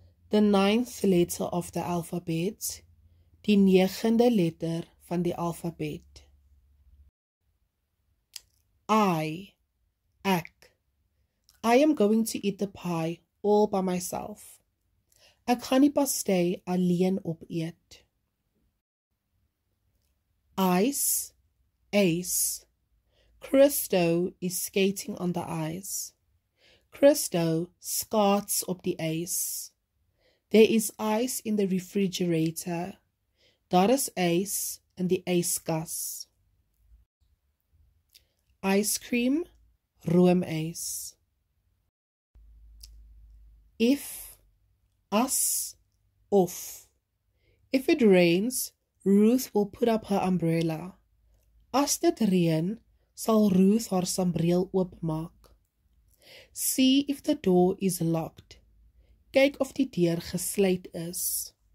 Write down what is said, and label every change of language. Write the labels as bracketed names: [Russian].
[English] The 9th letter of the alphabet. [Afrikaans] Die 9de letter van die alfabet. [English] Ek. I am going to eat the pie all by myself. [Afrikaans] Ek gaan die pastei alleen opeet. [English] Ice, ace. Christo is skating on the ice. [Afrikaans] Christo skaats op die ys. [English] There is ice in the refrigerator. [Afrikaans] Daar is ys in die yskas. [English] Ice cream, roomys. If, as, of. If it rains, Ruth will put up her umbrella. [Afrikaans] As dit reën, sal Ruth haar sambreel oopmaak. [English] See if the door is locked. [Afrikaans] Kyk of die deur gesluit is.